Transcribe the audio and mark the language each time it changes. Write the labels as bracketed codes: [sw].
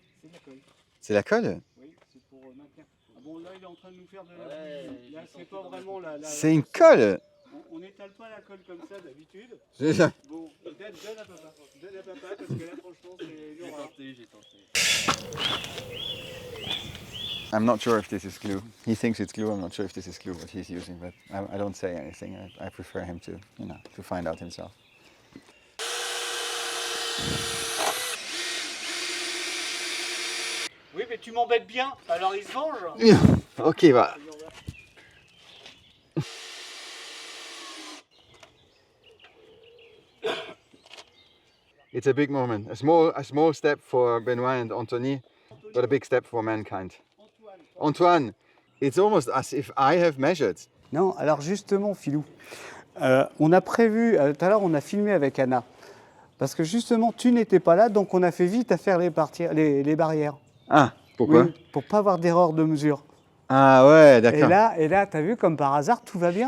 [fr] C'est de la colle. C'est la colle? Oui, c'est pour maintenir. Ah bon, là, il est en train de nous faire de la... Là, c'est pas vraiment la... C'est une colle? On n'étale pas la colle comme ça d'habitude. J'ai- Bon, donne à papa. Donne à papa parce que là, franchement, c'est l'horreur. J'ai tenté. [en] I'm not sure if this is glue. He thinks it's glue. I'm not sure if this is glue what he's using, but I don't say anything. I prefer him to, to find out himself. [fr] Oui, mais tu m'embêtes bien, alors il se venge. Ok, va. [en] It's a big moment. A small step for Benoit and Anthony, but a big step for mankind. Antoine, it's almost as if I have measured. [fr] Non, alors justement, Philou, on a prévu, tout à l'heure, on a filmé avec Anna. Parce que justement, tu n'étais pas là, donc on a fait vite à faire les barrières. Ah, pourquoi? Oui, pour pas avoir d'erreur de mesure. Ah ouais, d'accord. Et là, t'as vu, comme par hasard, tout va bien.